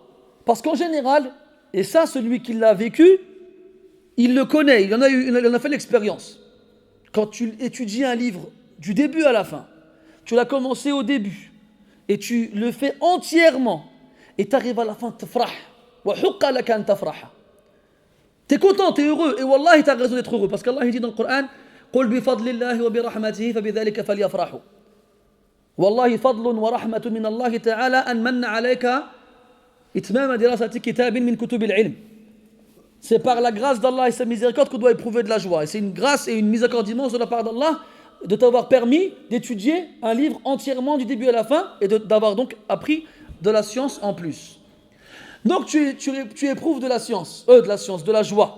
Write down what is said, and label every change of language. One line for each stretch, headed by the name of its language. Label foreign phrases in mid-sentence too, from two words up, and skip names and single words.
French: Parce qu'en général, et ça, celui qui l'a vécu, il le connaît, il en a fait l'expérience. Quand tu étudies un livre du début à la fin, tu l'as commencé au début, et tu le fais entièrement, et tu arrives à la fin,
Arabic: تفرح، وحق لك أن تفرح.
French: Tu es content, tu es heureux, et wallahi tu as raison d'être heureux, parce qu'Allah il dit dans le Coran,
Arabic: قُلْ بِفَضْلِ اللَّهِ وَبِرَحْمَتِهِ فَبِذَلِكَ فَلْيَفْرَحُوا والله فضل ورحمة من الله تعالى أن من عليك إتمام دراسة كتاب من كتب العلم.
French: C'est par la grâce d'Allah et sa miséricorde qu'on doit éprouver de la joie. Et c'est une grâce et une miséricorde immense de la part d'Allah de t'avoir permis d'étudier un livre entièrement du début à la fin et d'avoir donc appris de la science en plus. Donc tu éprouves de la joie.